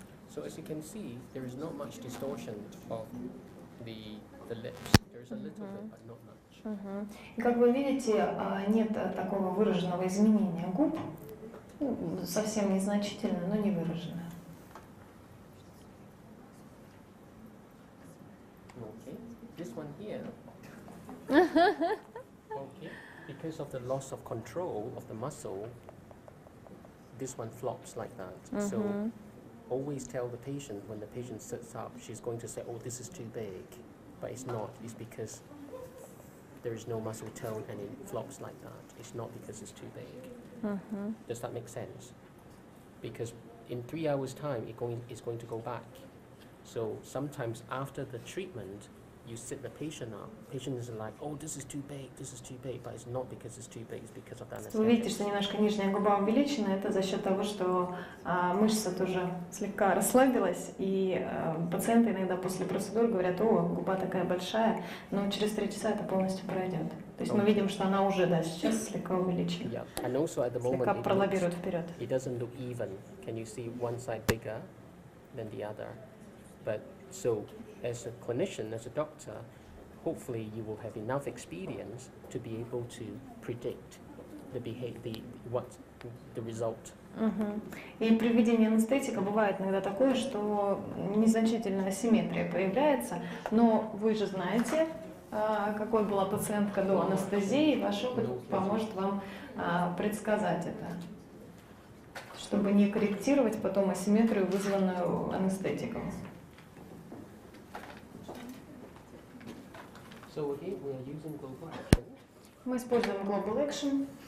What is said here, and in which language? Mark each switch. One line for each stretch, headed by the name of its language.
English: So as you can see, there is not much distortion of the lips. There is a little bit, but not much. Мгм.
Russian: И как вы видите, нет такого выраженного изменения губ, совсем незначительно, но не выраженное.
English: Okay. This one here. Okay. Because of the loss of control of the muscle, this one flops like that. So always tell the patient when the patient sits up, she's going to say, "Oh, this is too big," but it's not. It's because there is no muscle tone and it flops like that. It's not because it's too big. Does that make sense? Because in 3 hours' time, it's going to go back. So sometimes after the treatment, you sit the patient up. Patient is like, "Oh, this is too big, but it's not because it's too big. It's because of the
Russian: Вы видите,
English: anesthetic."
Russian: что немножко нижняя губа увеличена, это за счет того, что мышца тоже слегка расслабилась, и пациенты иногда после процедур говорят: "О, губа такая большая", но через 3 часа это полностью пройдет. То есть мы видим, что она уже, да, сейчас слегка увеличена,
English: Yeah, and also at the moment
Russian: слегка пролоббирует вперед.
English: it doesn't look even. Can you see one side bigger than the other? But so, as a clinician, as a doctor, hopefully you will have enough experience to be able to predict the result.
Russian: И при введении анестетика бывает иногда такое, что незначительная асимметрия появляется, но вы же знаете, какой была пациентка до анестезии, и ваш опыт поможет вам предсказать это, чтобы не корректировать потом асимметрию, вызванную анестетиком.
English: So again, we are using global action.
Russian: Мы используем Global Action.